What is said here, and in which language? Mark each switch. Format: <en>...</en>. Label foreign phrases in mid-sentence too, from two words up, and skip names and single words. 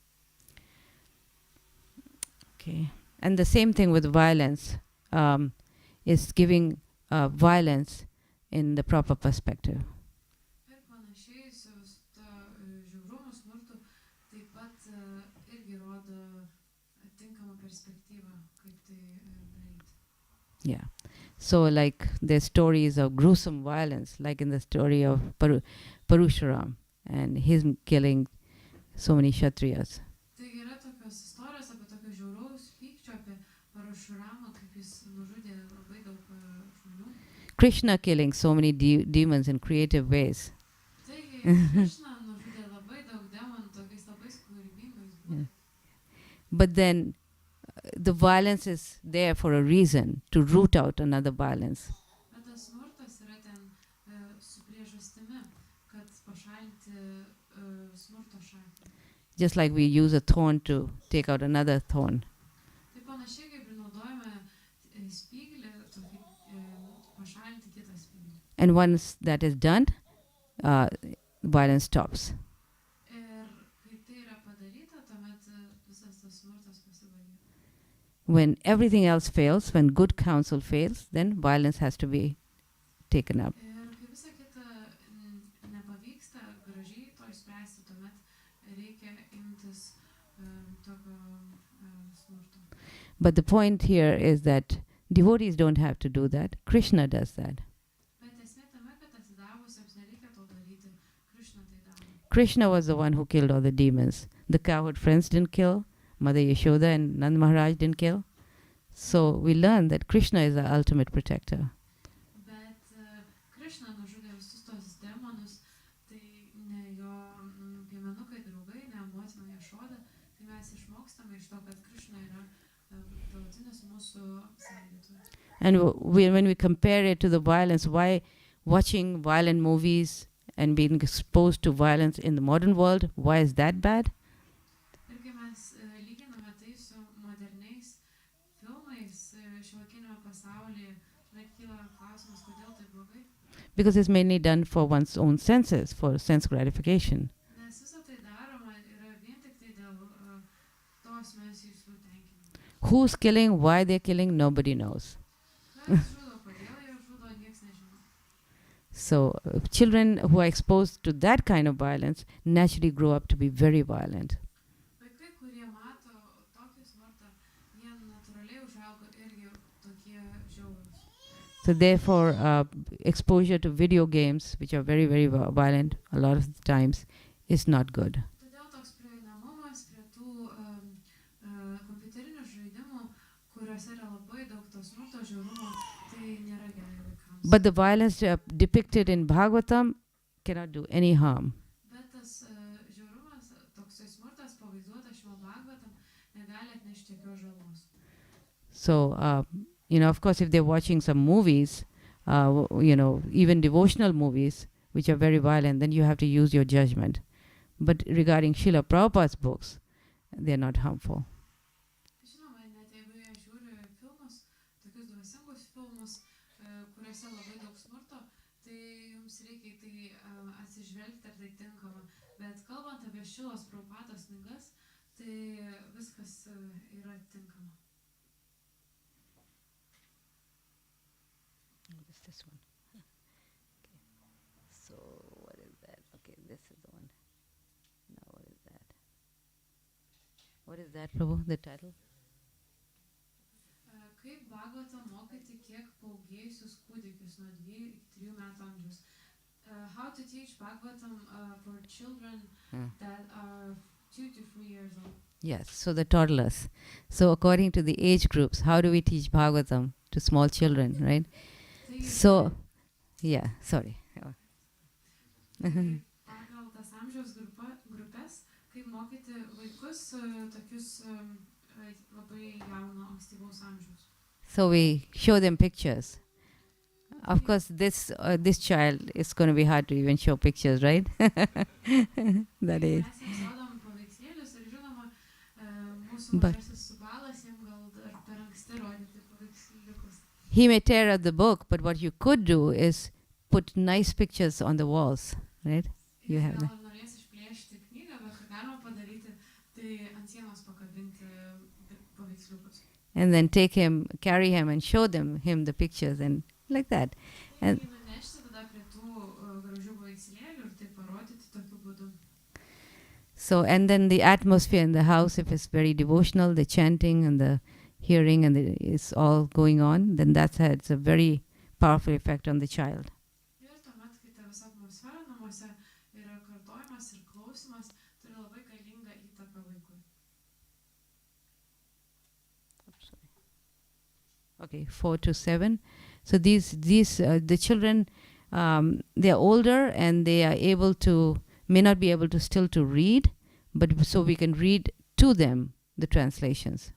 <en>Okay. And the same thing with violence, is giving violence in the proper perspective.</en> <lt>Ir panašiai su to žiaurumu, smurtu, taip pat irgi rodo tinkamą perspektyvą, kaip tai daryti.</lt> <en>Yeah. So like there's stories of gruesome violence, like in the story of Parusharam and him killing so many Kshatriyas.</en> <lt>Taigi yra tokios istorijos apie tokio žiauraus pykčio, apie Parashuramą, kaip jis nužudė labai daug žmonių.</lt> <en>Krishna killing so many demons in creative ways.</en> <lt>Taigi Krišna nužudė labai daug demonų tokiais labai kūrybingais būdais.</lt> <en>But then the violence is there for a reason, to root out another violence.</en> <lt>Bet tas smurtas yra ten su priežastimi, kad pašalinti smurto šaknį.</lt> <en>Just like we use a thorn to take out another thorn.</en> <lt>Tai panašiai kaip ir naudojame spyglį, tokį pašalinti kitą spyglį.</lt> <en>And once that is done, violence stops.</en> <lt>Ir kai tai yra padaryta, tuomet visas tas smurtas pasibaigia.</lt> <en>When everything else fails, when good counsel fails, then violence has to be taken up.</en> <lt>Ir kai visa kita nepavyksta gražiai to išspręsti, tuomet reikia imtis tokio smurto.</lt> <en>But the point here is that devotees don't have to do that. Krishna does that.</en> <lt>Bet esmė tame, kad atsidavusiems nereikia to daryti, Krišna tai daro.</lt> <en>Krishna was the one who killed all the demons. The cowherd friends didn't kill. Mother Yashoda and Nand Maharaj didn't kill. So we learn that Krishna is the ultimate protector.</en> <lt>Bet Krišna nužudė visus tos demonus, tai ne jo piemenukai draugai, ne motina Jašoda, tai mes išmokstame iš to, kad Krišna yra galutinis mūsų sergėtojas.</lt> <en>And when we compare it to the violence, why watching violent movies and being exposed to violence in the modern world, why is that bad?</en> <lt>Ir kai mes lyginame tai su moderniais filmais šiuolaikiniame pasaulyje, tuomet kyla klausimas, kodėl tai blogai.</lt> <en>Because it's mainly done for one's own senses, for sense gratification.</en> <lt>Nes visą tai daroma yra vien tik tai dėl to asmens jūsų tenkinimo.</lt> <en>Who's killing, why they're killing, nobody knows.</en> <lt>Kas žudo, kodėl jie žudo, nieks nežino.</lt> <en>So children who are exposed to that kind of violence naturally grow up to be very violent.</en> <lt>Vaikai, kurie mato tokį smurtą, jie natūraliai užauga irgi tokie žiaurūs.</lt> <en>So therefore, exposure to video games, which are very, very violent a lot of the times, is not good.</en> <lt>Todėl toks prieinamumas prie tų kompiuterinių žaidimų, kuriuose yra labai daug to smurto žiaurumo, tai nėra gerai vaikams.</lt> <en>But the violence depicted in Bhagavatam cannot do any harm.</en> <lt>Bet tas žiaurumas, toksai smurtas pavaizduotas Šrimad Bhagavatam, negali atnešti jokios žalos.</lt> <en>So, of course, if they're watching some movies, even devotional movies, which are very violent, then you have to use your judgment. But regarding Srila Prabhupada's books, they're not harmful.</en> <lt>Žinoma, net jeigu jie žiūri filmus, tokius dvasingus filmus, kuriuose labai daug smurto, tai jums reikia į tai atsižvelgti, ar tai tinkama. Bet kalbant apie Srilos Prabhupados knygas, tai viskas yra tinkama.</lt> <en>What's this one? Okay. So, what is that? Okay, this is the one. Now, what is that? What is that, Prabhu, the title?</en> <lt>Kaip Bhagavatam mokyti kiek paauglėjusius kūdikius nuo 2 iki 3 metų amžiaus.</lt> <en>How to teach Bhagavatam for children that are 2 to 3 years old. Yes, so the toddlers. So according to the age groups, how do we teach Bhagavatam to small children, right? So, yeah, sorry.</en> <lt>Pagal tas amžiaus grupės, kaip mokyti vaikus tokius labai jauno ankstyvaus amžiaus.</lt> <en>So we show them pictures Of course, this child is going to be hard to even show pictures, right? That is.</en> <lt>Mes jiems rodom paveikslėlius ir žinoma, mūsų</lt> <en>But-</en> <lt>mažasis Subalas jam gal dar per anksti rodyti paveiksliukus.</lt> <en>He may tear up the book, but what you could do is put nice pictures on the walls, right? You</en> <lt>Jis</lt> <en>have</en> <lt>gal</lt> <en>that.</en> <lt>ir norės išplėšti knygą, bet ką galima padaryti, tai ant sienos pakabinti paveiksliukus.</lt> <en>And then carry him and show him the pictures and like that.</en> <lt>Tai</lt> <en>And-</en> <lt>jį nunešti tada prie tų gražių paveikslėlių ir tai parodyti tokiu būdu.</lt> <en>So, and then the atmosphere in the house, if it's very devotional, the chanting and the hearing and it's all going on, then that's it's a very powerful effect on the child.</en> <lt>Ir tuomet, kai ta visa atmosfera namuose yra kartojimas ir klausimas, turi labai galingą įtaką vaikui.</lt> <en>Okay, 4 to 7. So the children, they are older and they are may not be able to still to read, but so we can read to them the translations.</en>